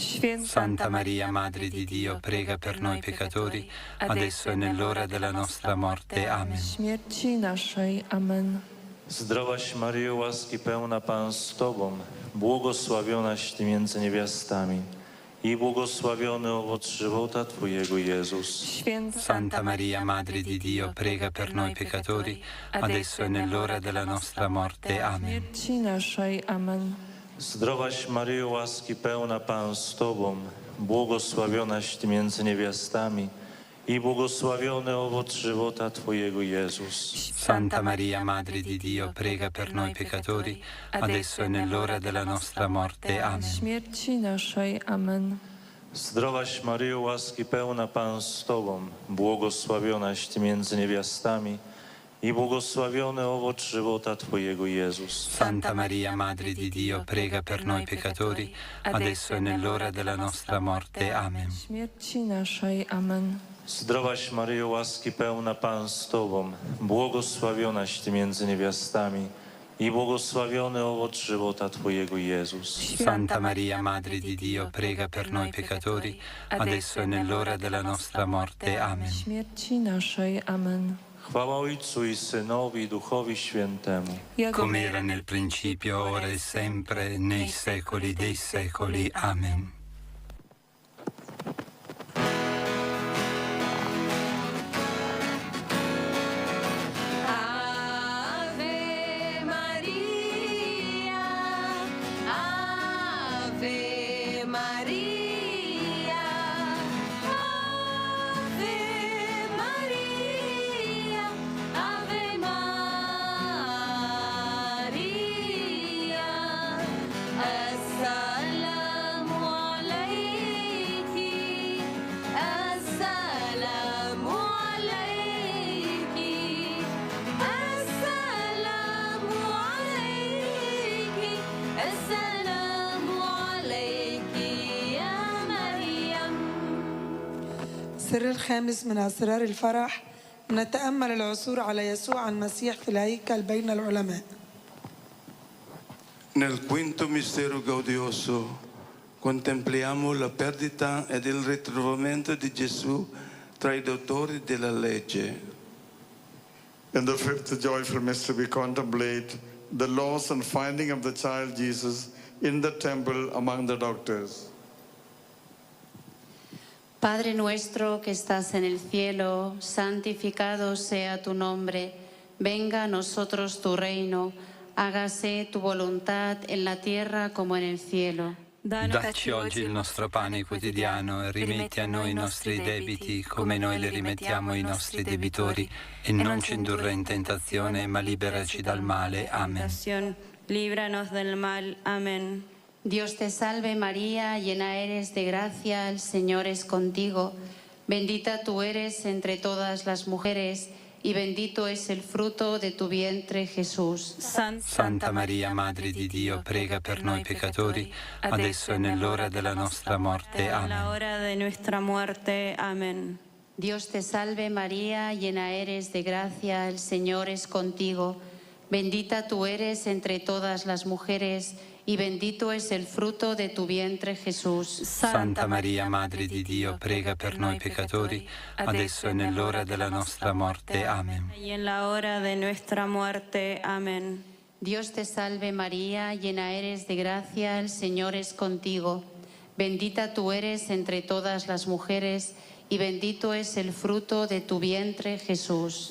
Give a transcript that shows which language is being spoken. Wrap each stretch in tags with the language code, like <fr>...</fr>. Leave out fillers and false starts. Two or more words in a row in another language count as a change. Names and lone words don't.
<it>Santa Maria, Madre di Dio, prega per noi peccatori, adesso e nell'ora della nostra morte. Amen.</it> <pl>Śmierci naszej. Amen. Zdrowaś Maryjo, łaski pełna, Pan z Tobą, błogosławionaś Ty między niewiastami i błogosławiony owoc żywota Twojego, Jezus.</pl> <it>Santa Maria, Madre di Dio, prega per noi peccatori, adesso e nell'ora della nostra morte. Amen.</it> <pl>Śmierci naszej. Amen. Zdrowaś Maryjo, łaski pełna, Pan z Tobą, błogosławionaś Ty między niewiastami i błogosławiony owoc żywota Twojego, Jezus.</pl> <it>Santa Maria, Madre di Dio, prega per noi peccatori, adesso e nell'ora della nostra morte. Amen.</it> <pl>Śmierci naszej. Amen. Zdrowaś Maryjo, łaski pełna, Pan z Tobą, błogosławionaś Ty między niewiastami i błogosławiony owoc żywota Twojego, Jezus.</pl> <it>Santa Maria, Madre di Dio, prega per noi peccatori, adesso e nell'ora della nostra morte. Amen.</it> <pl>Śmierci naszej. Amen. Zdrowaś Maryjo, łaski pełna, Pan z Tobą, błogosławionaś Ty między niewiastami i błogosławiony owoc żywota Twojego, Jezus.</pl> <it>Santa Maria, Madre di Dio, prega per noi peccatori, adesso e nell'ora della nostra morte. Amen.</it> <pl>Śmierci naszej. Amen. Chwała Ojcu i Synowi i Duchowi Świętemu.</pl> <it>Come era nel principio, ora e sempre, nei secoli dei secoli. Amen.</it> <la>Ave Maria, Ave Maria, Ave Maria, Ave Maria.</la> <ar>السلام عليكِ، السلام عليكِ، السلام عليكِ، السلام عليكِ يا مريم. السر الخامس من أسرار الفرح، نتأمل العثور على يسوع المسيح في الهيكل بين العلماء.</ar> <it>Nel quinto mistero gaudioso contempliamo la perdita ed il ritrovamento di Gesù tra i dottori della legge.</it> <en>In the fifth joyful mystery, we contemplate the loss and finding of the child Jesus in the temple among the doctors.</en> <es>Padre nuestro que estás en el cielo, santificado sea tu nombre. Venga a nosotros tu reino. Hágase tu voluntad en la tierra como en el cielo.</es> <it>Dacci oggi il nostro pane quotidiano e rimetti a noi i nostri debiti come noi li rimettiamo ai nostri debitori e non ci indurre in tentazione ma liberaci dal male. Amen.</it> <es>Líbranos del mal. Amén. Dios te salve María, llena eres de gracia, el Señor es contigo. Bendita tú eres entre todas las mujeres y bendito es el fruto de tu vientre, Jesús.</es> <it>Santa Maria, Madre di Dio, prega per noi peccatori, adesso e nell'ora della nostra morte. Amen.</it> <es>hora de nuestra muerte. Amén. Dios te salve María, llena eres de gracia, el Señor es contigo. Bendita tú eres entre todas las mujeres y bendito es el fruto de tu vientre Jesús.</es> <it>Santa Maria, Madre di Dio, prega per noi peccatori, adesso e nell'ora della nostra morte. Amen.</it> <es>Y en la hora de nuestra muerte. Amén. Dios te salve María, llena eres de gracia, el Señor es contigo. Bendita tú eres entre todas las mujeres y bendito es el fruto de tu vientre Jesús.</es>